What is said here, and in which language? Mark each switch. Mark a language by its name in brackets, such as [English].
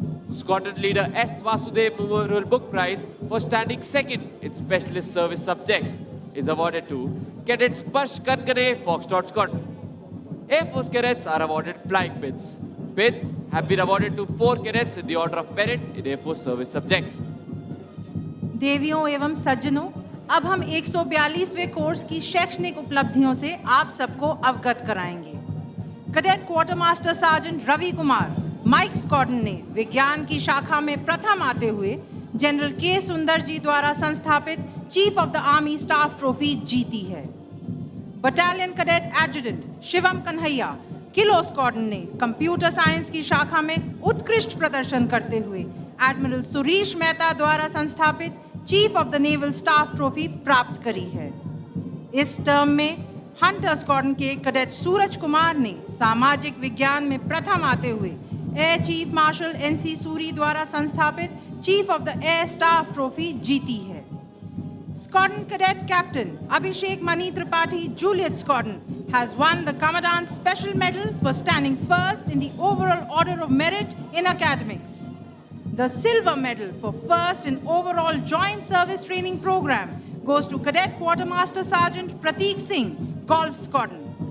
[English] Squadron Leader S. Vasudev Memorial Book Prize for standing second in Specialist Service Subjects is awarded to Cadet Sparsh Kankane, Foxtrot Squadron. Air Force cadets are awarded flying pins. Pins have been awarded to 4 cadets in the order of merit in Air Force service subjects. [Hindi] देवियों एवं सज्जनों, अब हम 142वें course की शैक्षणिक उपलब्धियों से आप सबको अवगत कराएंगे. Cadet quarter master sergeant Ravi Kumar, mic squadron ने विज्ञान की शाखा में प्रथम आते हुए जनरल के सुंदर जी द्वारा संस्थापित chief of the army staff trophy जीती है। Battalion cadet adjutant Shivam Kanhaiya kilo squadron ने कंप्यूटर साइंस की शाखा में उत्कृष्ट प्रदर्शन करते हुए एडमिरल सुरीश मेहता द्वारा संस्थापित chief of the naval staff trophy प्राप्त करी है। इस टर्म में हंटर स्क्वाड्रन के कैडेट सूरज कुमार ने सामाजिक विज्ञान में प्रथम आते हुए air chief marshal NC Suri द्वारा संस्थापित chief of the air staff trophy जीती है। [English] Squadron Cadet Captain Abhishek Mani Tripathi Juliet Squadron has won the Commandant's Special Medal for standing first in the overall order of merit in academics. The Silver Medal for first in overall Joint Service Training Program goes to Cadet Quartermaster Sergeant Prateek Singh, Golf Squadron.